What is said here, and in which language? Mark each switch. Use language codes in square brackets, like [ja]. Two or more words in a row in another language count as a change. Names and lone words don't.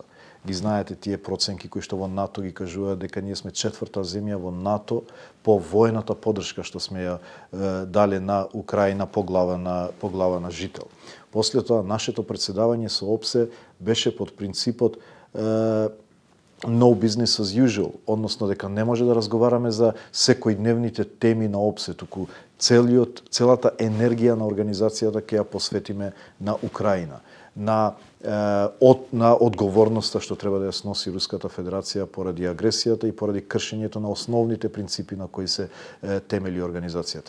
[mk] Ги знаете тие проценки кои што во НАТО ги кажуваат дека ние сме 4-та земја во НАТО по воената поддршка што сме ја дале на Украина по глава на жител. После тоа, нашето претседавање со ОПСЕ беше под принципот [en] no business as usual, [mk] односно дека не може да разговараме за секојдневните теми на ОПСЕ, туку целата енергија на организацијата ќе ја посветиме на Украина, на одговорноста што треба да ја сноси Руската Федерација поради агресијата и поради кршењето на основните принципи на кои се темели организацијата.